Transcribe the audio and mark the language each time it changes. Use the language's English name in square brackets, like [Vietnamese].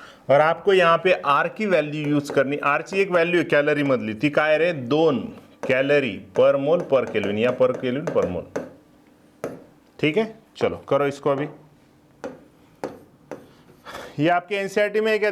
[Hindi] और आपको यहाँ पे आर की वैल्यू यूज करनी. [Marathi] आरची एक व्हॅल्यू आहे कॅलरी मधली, ती काय रे? [Hindi] 2 कॅलरी पर मोल पर केल्विन या पर केल्विन पर मोल. ठीक है. चलो करो इसको अभी. ये आपके एनसीईआरटी में है क्या?